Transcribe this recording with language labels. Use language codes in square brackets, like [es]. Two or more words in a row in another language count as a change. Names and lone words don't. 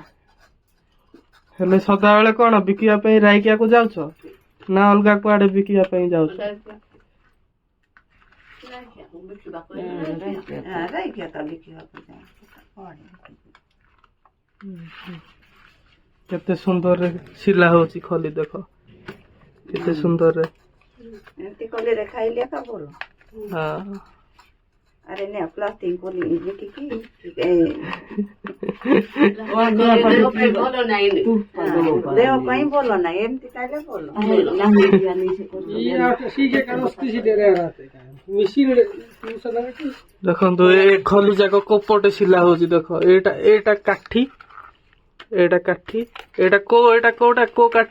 [or] ହେଲେ ସଦାବେଳେ କଣ ବିକିବା ପାଇଁ ରାଇକିଆକୁ ଯାଉଛ ନା ଅଲଗା କୁଆଡେ ବିକିବା ପାଇଁ ଯାଉଛ? କେତେ ସୁନ୍ଦରରେ ଶିଲା ହଉଛି ଖଲି ଦେଖ, କେତେ ସୁନ୍ଦରରେ। [hi] अरे ने प्लास्टिक बोली देखी देह [or] ପାଇଁ ଭଲ ନାହିଁ ଏମିତି ଖାଇଲେ ଭଲ। ଦେଖନ୍ତୁ ଏ ଖଲି ଯାକ କୋପଟେ ଶିଲା ହଉଛି ଦେଖ। ଏଇଟା କାଠି, ଏଇଟା କାଠି, ଏଇଟା କୋଉଟା କୋଉ କାଠି?